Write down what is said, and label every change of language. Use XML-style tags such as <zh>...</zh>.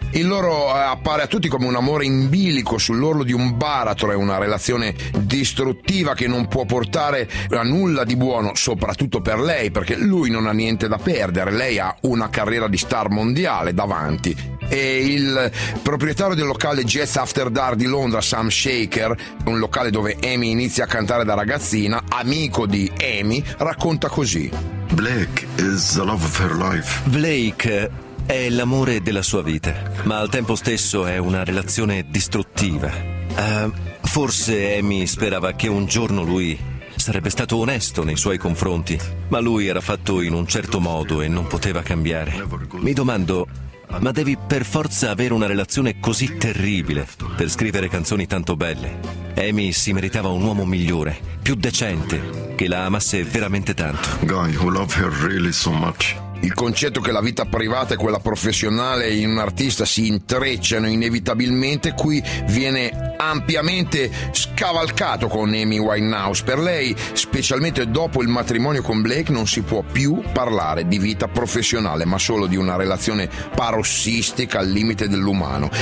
<it>Il loro appare a tutti come un amore in bilico sull'orlo di un baratro, è una relazione distruttiva che non può portare a nulla di buono, soprattutto per lei, perché lui non ha niente da perdere, lei ha una carriera di star mondiale davanti. E il proprietario del locale Jazz After Dark di Londra, Sam Shaker, un locale dove Amy inizia a cantare da ragazzina, amico di Amy, racconta così.</it> <en>Blake is the love of her life. Blake</en> <it>È l'amore della sua vita, ma al tempo stesso è una relazione distruttiva. Forse Amy sperava che un giorno lui sarebbe stato onesto nei suoi confronti, ma lui era fatto in un certo modo e non poteva cambiare. Mi domando, ma devi per forza avere una relazione così terribile per scrivere canzoni tanto belle? Amy si meritava un uomo migliore, più decente, che la amasse veramente tanto.</it> <en>Guy, who love her really so much.</en> <it>Il concetto che la vita privata e quella professionale in un artista si intrecciano inevitabilmente qui viene ampiamente scavalcato con Amy Winehouse. Per lei, specialmente dopo il matrimonio con Blake, non si può più parlare di vita professionale, ma solo di una relazione parossistica al limite dell'umano.</it>